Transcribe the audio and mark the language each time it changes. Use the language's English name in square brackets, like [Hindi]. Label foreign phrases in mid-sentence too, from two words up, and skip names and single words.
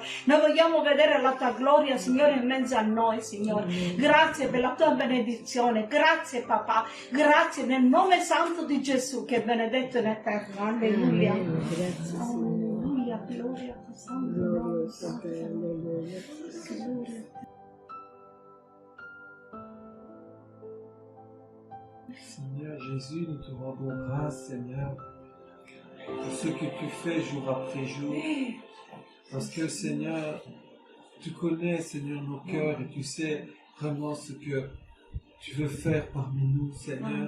[Italian] Noi vogliamo vedere la Tua gloria, Signore, in mezzo a noi, Signore. Grazie per la Tua benedizione. Grazie, Papà. Grazie nel nome santo di Gesù, che è benedetto in eterno. Alleluia. Alleluia. Gloria a Tuo santo nome. Gloria. [French] Seigneur Jésus, nous te rendons grâce, Seigneur, pour ce que Tu fais jour après jour. Parce que, Seigneur, Tu connais, Seigneur, nos cœurs et Tu sais vraiment ce que Tu veux faire parmi nous, Seigneur.